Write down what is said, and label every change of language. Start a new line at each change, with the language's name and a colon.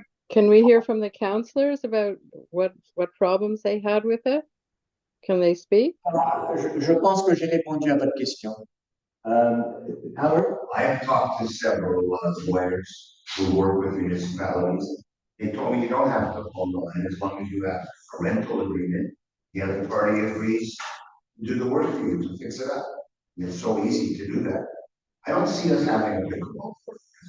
English: Can we hear from the councillors about what problems they had with it? Can they speak?
French: Je pense que j'ai répondu à votre question.
English: Howard? I have talked to several lawyers who work with municipalities, They told me you don't have to own the land as long as you have a rental agreement. The other party agrees to do the work for you to fix it up. And it's so easy to do that. I don't see us having a pickleball court.